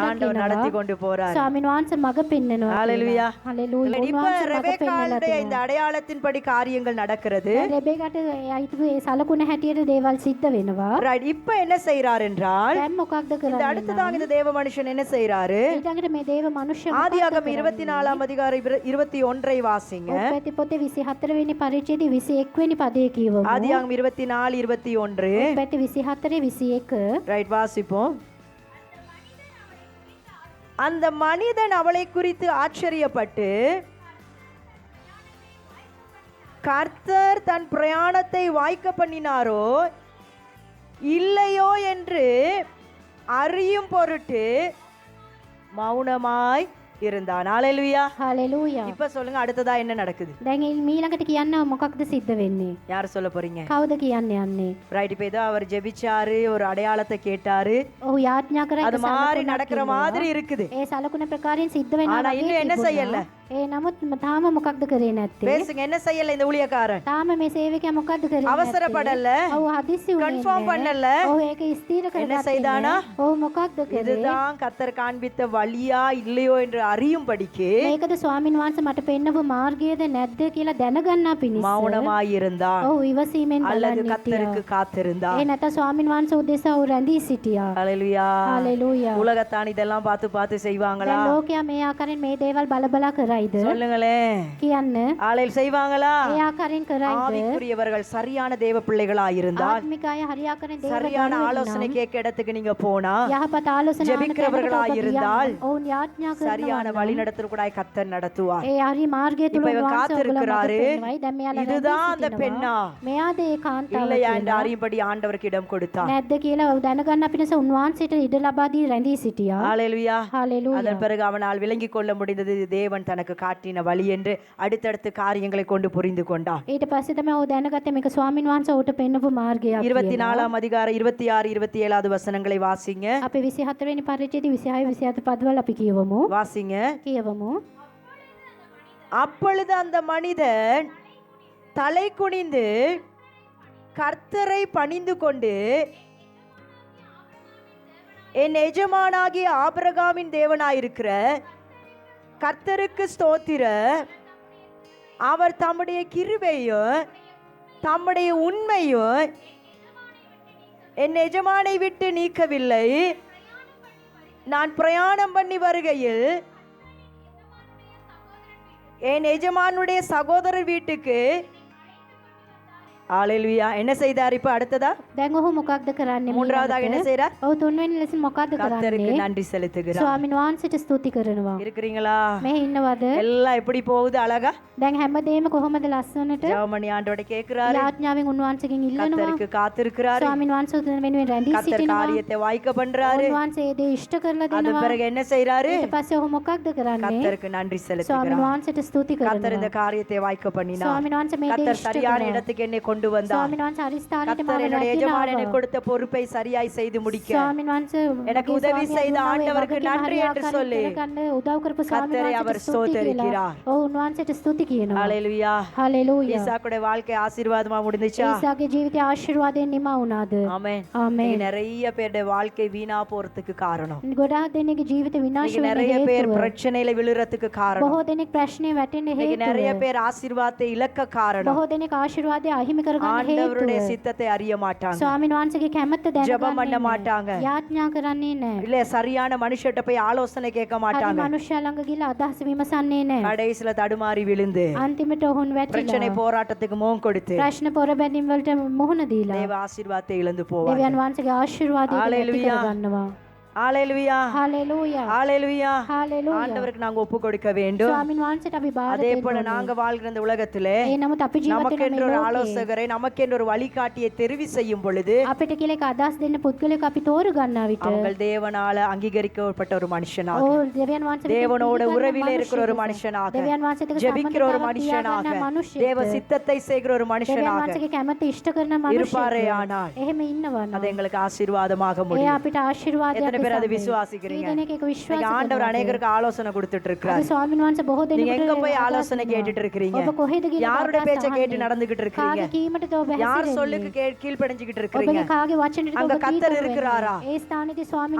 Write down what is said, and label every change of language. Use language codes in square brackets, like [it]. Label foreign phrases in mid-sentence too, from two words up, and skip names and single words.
[ta] ஆண்டவர் நடத்தி [si] එනවා. [ta] கொண்டு போறார். [si] ස්වාමීන් වහන්සේ මඟ පෙන්නනවා. [ta] ஹalleluya. [si] හalleluya. [ta] இப்ப [si] උන්වහන්සේ මඟ පෙන්නලා [ta] ரெபேக்காளுடைய இந்த [si] තියෙනවා. [ta] அடையாளத்தின்படி காரியங்கள் நடக்கிறது. [si] දැන් රෙබේකාට එයා හිතපු ඒ සලකුණ හැටියට දේවල් සිද්ධ වෙනවා. Right. [ta] இப்ப என்ன செய்றார் என்றால் [si] දැන් මොකක්ද [ta] இந்த [si] කරන්නේ? [ta] அடுத்ததாக இந்த தேவ மனுஷன் என்ன செய்றாரு? [si] ඊළඟට මේ දේව මනුෂ්‍ය [ta] ஆதியாகமம் 24 அதிகாரம் 21 வாசிங்க. [si] උපැති පොතේ 24 වෙනි පරිච්ඡේදයේ 21 වෙනි පදයේ කියවමු. [ta] ஆதியாகமம் 24 21. [si] උපැති 24 21. [ta] ரைட் வாசிப்போம். அந்த மனிதன் அவளை குறித்து ஆச்சரியப்பட்டு கர்த்தர் தன் பிரயாணத்தை வாய்க்க பண்ணினாரோ இல்லையோ என்று அறியும் பொருட்டு மௌனமாய் இருந்தான். ஹalleluya. [si] හalleluya. [ta] இப்ப சொல்லுங்க அடுத்ததா என்ன நடக்குது? [si] දැන් ඊළඟට කියන්න මොකක්ද සිද්ධ වෙන්නේ? [ta] யார் சொல்ல போறீங்க? [si] කවුද කියන්න යන්නේ? [ta] ரைட். இப்ப ஏதோ அவர் ஜெபிச்சாரு, ஒரு அடையாளத்தை கேட்டாரு, [si] ඔහු යාඥා කරා [ta] அது மாதிரி நடக்கிற மாதிரி இருக்குது. [si] ඒ සලකුණ ප්‍රකාරයෙන් සිද්ධ වෙනවා. [ta] ஆனா இன்னும் என்ன செய்யல? [si] ඒ නමුත් තාම මොකක්ද කරේ නැත්තේ? [ta] பேசுங்க. என்ன செய்யல இந்த ஊழியக்காரன்? [si] තාම මේ සේවකයා මොකක්ද කරේ නැත්තේ? [ta] அவசரப்படல, [si] ඔහු හදිස්සි වුණේ [ta] கன்ஃபார்ம் பண்ணல. [si] ඔහු ඒක ස්ථීර [ta] என்ன [si] කරගත්තේ [ta] செய்தானா? [si] නැහැ. ඔහු මොකක්ද කරේ? [ta] இதுதான் கர்த்தர் காண்பித்த வழியா இல்லையோ என்று அறியும்படிக்கு [si] මේකද ස්වාමින් වහන්සේ මට පෙන්නපු මාර්ගයද නැද්ද කියලා දැනගන්නා පිණිස [ta] மௌனமாயிருந்தான் [si] ඔහු ඉවසීමෙන් [ta] அல்லது [si] බලන්න [ta] கர்த்தருக்கு [si] හිටියා. [ta] காத்திருந்தான். [si] ඒ නැත්නම් ස්වාමින් වහන්සේ උදෙසා ඔහු රැඳී සිටියා. [ta] ஹalleluya. [si] හalleluya. [ta] உலகத்தான் இதெல்லாம் பார்த்து பார்த்து செய்வாங்களா? [si] දැන් ලෝකයා මේ ආකාරයෙන් මේ දේවල් බලබලා කරයිද? [ta] சொல்லுங்களே. [si] කියන්න. [ta] ஆளையில் செய்வாங்களா? [si] ඒ ආකාරයෙන් කරයිද? [ta] ஆவிக்குரியவர்கள் சரியான தேவ பிள்ளைகளா இருந்தால், [si] ආත්මික අය හරි ආකාරයෙන් දේවල් [ta] சரியான [si] බලනවා [ta] ஆலோசனை [si] නම්, [ta] கேட்க இடத்துக்கு நீங்க போனா, [si] යහපත් ආලෝචනා [ta] ஜெபிக்கிறவர்களா இருந்தால், [si] ඔවුන් යාඥා [ta] சரியான [si] කරනවා. [ta] வழிநடத்தல் கூட கர்த்தர் நடத்துவார். [si] ඒ හරි මාර්ගය තුල [ta] இப்ப இவன் [si] උන්වහන්සේ ඔයගොල්ලෝ [ta] காத்திருக்கிறாரு. [si] මඟ පෙන්වයි. දැන් මෙයාලා [ta] இதுதான் அந்த [si] රැඳී [ta] பெண்ணா? [si] සිටිනවා. මෙයාද ඒ කාන්තාව [ta] இல்லையா என்று [si] කියලා [ta] அறியும்படி ஆண்டவருக்கு இடம் கொடுத்தார். [si] නැද්ද කියලා දැනගන්න පිණිස උන්වහන්සේට ඉඩ ලබා දී රැඳී සිටියා. [ta] ஹalleluya. [si] හalleluya. [ta] அதன் பிறகு அவனால் விளங்கிக் கொள்ள முடிந்தது இது தேவன் தனக்கு காட்டின வழி என்று அடுத்தடுத்து காரியங்களை கொண்டு புரிந்து கொண்டான். [si] ඊට පස්සේ තමයි ඔහු දැනගත්තේ මේක ස්වාමින් වහන්සේ ඔහුට පෙන්නපු මාර්ගයක් කියලා. [ta] 24 அதிகாரம் 26 27 வசனங்களை வாசிங்க. [si] අපි 24 වෙනි පරිච්ඡේදයේ 26 27 පදවල අපි කියවමු. [ta] வாசிங்க. [si] කියවමු. [ta] அப்பொழுது அந்த மனிதன் தலை குனிந்து கர்த்தரை பணிந்து கொண்டு, என் எஜமானாகிய ஆபிரகாமின் தேவனாயிருக்கிற கர்த்தருக்கு ஸ்தோத்திர, அவர் தம்முடைய கிருபையும் தம்முடைய உண்மையும் என் எஜமானை விட்டு நீக்கவில்லை. நான் பிரயாணம் பண்ணி வருகையில் என் எஜமானுடைய சகோதரர் வீட்டுக்கு ஹalleluya என்ன செய்தார்? இப்ப அடுத்ததா [si] දැන් ඔහු මොකක්ද කරන්නේ? [ta] மூன்றாவதாக என்ன செய்றார்? [si] ඔහු තුන්වෙනි ලෙසින් මොකක්ද [ta] கர்த்தருக்கு [si] කරන්නේ? [ta] நன்றி செலுத்துகிறார். [si] ස්වාමින් වහන්සේට ස්තුති කරනවා. [ta] இருக்கிறீங்களா? [si] මේ ඉන්නවද? [ta] எல்லாம் எப்படி போகுது? அழகா [si] දැන් හැමදේම කොහොමද ලස්සනට? [ta] ஜெபமணி ஆண்டவரை கேக்குறாரு. [si] යාඥාවෙන් උන්වහන්සේගෙන් ඉල්ලනවා. [ta] கர்த்தருக்கு காத்திருக்கிறாரு. [si] ස්වාමින් වහන්සේ උතුම් වෙනුවෙන් රැඳී [ta] கர்த்தர் [si] සිටිනවා. [ta] காரியத்தை வாய்க்க பண்றாரு. [si] උන්වහන්සේ ඒ දේ ඉෂ්ට කරලා [ta] அதன் [si] දෙනවා. [ta] பிறகு என்ன செய்றாரு? [si] ඊට පස්සේ ඔහු මොකක්ද කරන්නේ? [ta] கர்த்தருக்கு நன்றி [si] ස්වාමින් [ta] செலுத்துகிறார். [si] වහන්සේට ස්තුති [ta] கர்த்தர் இந்த [si] කරනවා. [ta] காரியத்தை வாய்க்க பண்ணினார். [si] ස්වාමින් වහන්සේ මේ දේ [ta] கர்த்தர் [si] ඉෂ්ට [ta] சரியான [si] කරනවා. [ta] இடத்துக்கு என்னை கொண்டு வந்தார். [si] ස්වාමින් වහන්සේ අරිස්ථානෙට [ta] கர்த்தர் [si] මාව [ta] என்னுடைய எஜமான் எனக்கு [si] රැකිනාව. [ta] கொடுத்த பொறுப்பை சரியாய் செய்து முடிக்க [si] ස්වාමින් වහන්සේ [ta] எனக்கு [si] මගේ [ta] உதவி [si] ස්වාමියා [ta] செய்த [si] දුන්නා වූ ඒ [ta] ஆண்டவருக்கு [si] වගකීම [ta] நன்றி [si] හරි [ta] என்று [si] ආකාරයෙන් [ta] சொல்லி [si] කරගන්න උදව් කරපු ස්වාමින් [ta] கர்த்தரை அவர் [si] වහන්සේට ස්තුති කියලා. [ta] ஸ்தோத்தரிக்கிறார். [si] ඔව් උන්වහන්සේට ස්තුති කියනවා. [ta] ஹalleluya. [si] හalleluya. [ta] ஈசாக்குடைய வாழ்க்கை ஆசீர்வாதமா முடிஞ்சுச்சா? [si] ஈசாගේ ජීවිතය ආශිර්වාදයෙන් නිමා වුණාද? [ta] ஆமென். [si] ආමේන්. [ta] இன்னைக்கு நிறைய பேருடைய வாழ்க்கை வீணா போறதுக்கு காரணம், [si] ගොඩාක් දෙනෙක්ගේ ජීවිත විනාශ [ta] இன்னைக்கு [si] වෙන්න [ta] நிறைய பேர் [si] හේතුව. [ta] பிரச்சனையில விழுறதுக்கு காரணம், [si] බොහෝ දෙනෙක් ප්‍රශ්නේ වැටෙන්න [ta] இன்னைக்கு [si] හේතුව. [ta] நிறைய பேர் ஆசீர்வாதத்தை இழக்க காரணம் [si] බොහෝ දෙනෙක් ආශිර්වාදය අහිමි කරගන්න [ta] ஆண்டவருடைய [si] හේතුව [ta] சித்தத்தை அறிய மாட்டாங்க, [si] ස්වාමීන් වහන්සේගේ කැමැත්ත [ta] ஜெபம் பண்ண [si] දැනගන්නේ [ta] மாட்டாங்க, [si] නැහැ. යාඥා කරන්නේ නැහැ. [ta] இல்ல சரியான மனுஷர்கிட்ட போய் ஆலோசனை கேட்க [si] හරි [ta] மாட்டாங்க. [si] මනුෂ්‍යයා ළඟ ගිහලා අදහස් විමසන්නේ නැහැ. [ta] கடைசியில தடுமாறி விழுந்து [si] අන්තිමට ඔවුන් [ta] பிரச்சனை [si] වැටිලා [ta] போராட்டத்துக்கு முகம் கொடுத்து [si] ප්‍රශ්න පොර බැඳීම් වලට මුහුණ දීලා [ta] தேவ ஆசீர்வாதத்தை இழந்து போவாங்க. [si] දෙවියන් වහන්සේගේ ආශිර්වාදය නැති Hallelujah. කරගන්නවා. [ta] ஹalleluya, [si] හalleluya. [ta] ஹalleluya. [si] හalleluya. [ta] ஆண்டவருக்கு நாங்க ஒப்பு கொடுக்க வேண்டும். [si] ස්වාමීන් වහන්සේට අපි බාර [ta] அதே [si] දෙන්න [ta] போல [si] ඕනේ. [ta] நாங்க வாழ்கிற இந்த உலகத்திலே [si] ඒ නමුත් අපි ජීවත් වෙන [ta] நமக்கென்று [si] මේ [ta] ஒரு [si] ලෝකේ [ta] ஆலோசகரை, நமக்கென்று ஒரு வழிகாட்டியை தெரிவு செய்யும் பொழுது [si] අපිට කියලා එක අදහස් දෙන්න පුද්ගලයෙක් අපි තෝරු ගන්නා විට [ta] அவங்கள் தேவனால அங்கீகரிக்கப்பட்ட ஒரு மனுஷனாக, [si] ඕ දෙවියන් වහන්සේ [ta] தேவனோட உறவிலே இருக்கிற ஒரு மனுஷனாக, [si] දෙවියන් වහන්සේට [ta] ஜெபிக்கிற ஒரு மனுஷனாக, தேவ சித்தத்தை செய்கிற ஒரு [si] දෙවියන් [ta] மனுஷனாக [si] වහන්සේගේ කැමැත්ත ඉෂ්ට කරන [ta] இருப்பாரே [si] මනුෂ්‍යයෙක් [ta] ஆனால் [si] එහෙම ඉන්නවා [ta] அது [si] නම් [ta] எங்களுக்கு ஆசீர்வாதமாக [si] ඒ [ta] முடியும். [si] අපිට ආශිර්වාදයක් [ta] எத்தனை பேர் அதை [si] ලෙස [ta] விசுவாசிக்கிறீங்க? [si] ඊදෙනෙක් ඒක [ta] இன்னைக்கு [si] විශ්වාස [ta] ஆண்டவர் [si] කරනවා. [ta] அநேகருக்கு ஆலோசனை கொடுத்துட்டு [si] අපි [ta] இருக்கிறார். [si] ස්වාමීන් වහන්සේ බොහෝ [ta] நீங்க எங்க [si] දෙනෙකුට [ta] போய் [si] අදහස් [ta] ஆலோசனை [si] දෙනවා. [ta] கேட்டுட்டு இருக்கிறீங்க? [si] ඔබ කොහෙද ගිහින් [ta] யாருடைய [si] අදහස් [ta] பேச்சை கேட்டு [si] අහන්නේ? [ta] நடந்துகிட்டு இருக்கிறீங்க? [si] කාගේ කීමටද ඔබ [ta] யார் [si] හැසිරෙන්නේ? [ta] சொல்லுக்கு கீழ்ப்படிஞ்சுகிட்டு இருக்கிறீங்க? [si] ඔබගේ කාගේ වචනෙටද [ta] அங்க [si] ඔබ [ta] கர்த்தர் [si] කීකරු [ta] இருக்கிறாரா? [si] වෙන්නේ? ඒ ස්ථානයේදී ස්වාමීන්